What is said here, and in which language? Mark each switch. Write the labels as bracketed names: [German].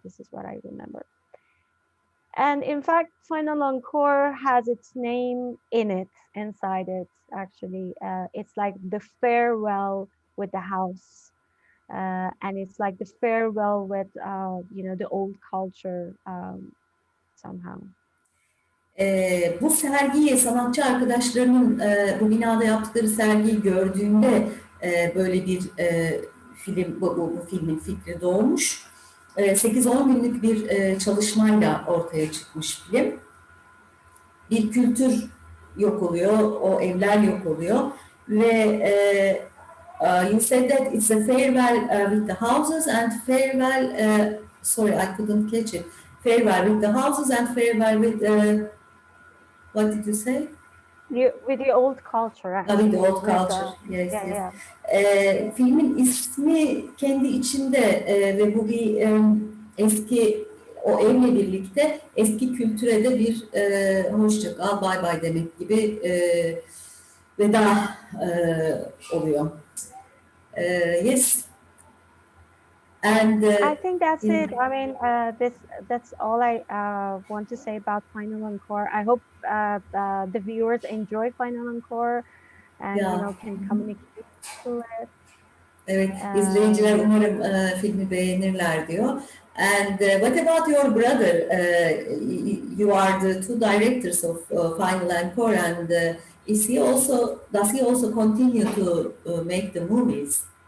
[English] This is what I remember. And in fact, Final Encore has its name in it, inside it, actually. It's like the farewell with the house. And it's like the farewell with, the old culture somehow. [Turkish] Bu sergiyi sanatçı arkadaşlarının bu binada yaptıkları sergiyi gördüğünde böyle bir film, bu filmin fikri doğmuş. 8-10 günlük bir çalışmayla ortaya çıkmış film. Bir kültür yok oluyor, o evler yok oluyor ve [English] you said that it's a farewell with the houses and farewell, sorry I couldn't catch it. Farewell with the houses and farewell with what did you say? with the old culture actually. With the old with, culture, yes, yeah, yes. yeah. [Turkish] Filmin ismi kendi içinde ve bu bir eski o evle birlikte eski kültüre de bir hoşça kal, bay bay demek gibi veda oluyor. [English] Yes, and I think that's yeah. it. I mean, that's all I want to say about Final Encore. I hope the viewers enjoy Final Encore and you Yeah. know can communicate to it. [Turkish] Evet, izleyiciler umarım filmi beğenirler diyor. [English] And what about your brother? You are the two directors of Final Encore, and does he also continue to make the movies?